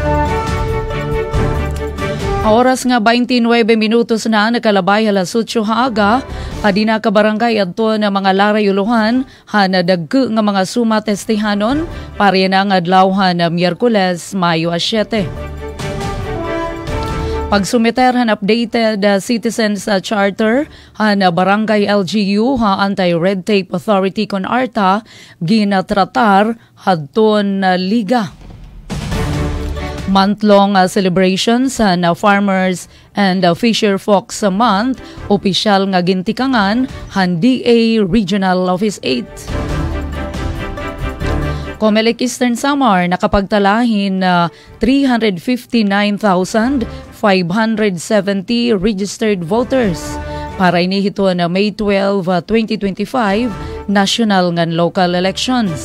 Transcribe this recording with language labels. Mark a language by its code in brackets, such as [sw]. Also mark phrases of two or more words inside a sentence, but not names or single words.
[war] Oras nga 29 minutos na nakalabay alas 8 haaga, adina ka barangay adto na mga larayuluhan, hanadagke nga mga suma testihanon, pare na nga adlawhan na Miyerkules, Mayo 7. Pagsumiter han [en] updated citizens charter [war] han barangay LGU ha Anti-Red Tape Authority kon ARTA ginatratar hadton liga. [en] Month-long celebrations na Farmers and Fisher Folks Month, [war] opisyal nga gintikangan han DA Regional Office 8. Comelec Eastern Samar nakapagtalahin 359,570 [en] registered voters [war] para inihito na May 12, 2025 national ngan [en] local elections.